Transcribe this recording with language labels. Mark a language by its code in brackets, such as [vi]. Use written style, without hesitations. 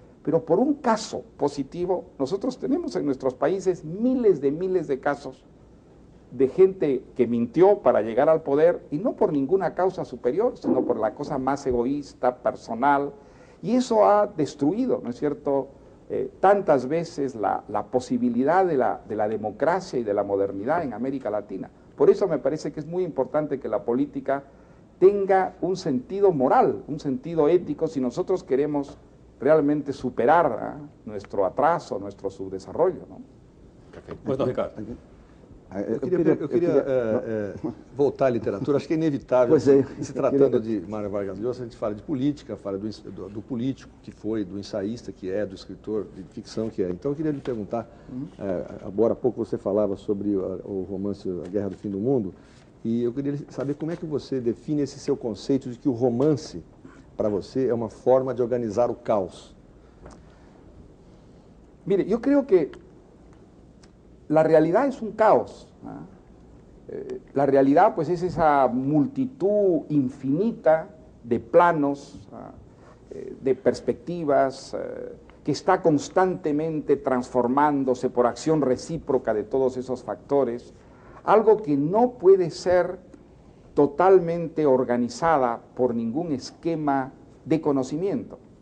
[es] Pero por un caso positivo, nosotros tenemos en nuestros países miles de casos de gente que mintió para llegar al poder y no por ninguna causa superior, sino por la cosa más egoísta, personal, y eso ha destruido, ¿no es cierto?, tantas veces la posibilidad de la democracia y de la modernidad en América Latina. Por eso me parece que es muy importante que la política tenga un sentido moral, un sentido ético, si nosotros queremos realmente superar nuestro atraso, nuestro subdesarrollo, ¿no? [pt] Pois não, Ricardo. Eu queria voltar à literatura, acho que é inevitável, se tratando de Mário Vargas Llosa, a gente fala de política, fala do político que foi, do ensaísta que é, do escritor de ficção que é. Então eu queria lhe perguntar, agora há pouco você falava sobre o romance A Guerra do Fim do Mundo, e eu queria saber como é que você define esse seu conceito de que o romance, para você, é uma forma de organizar o caos. [es] Mire, yo creo que la realidad es un caos. La realidad pues es esa multitud infinita de planos, de perspectivas, que está constantemente transformándose por acción recíproca de todos esos factores, algo que no puede ser totalmente organizada por ningún esquema de conocimiento.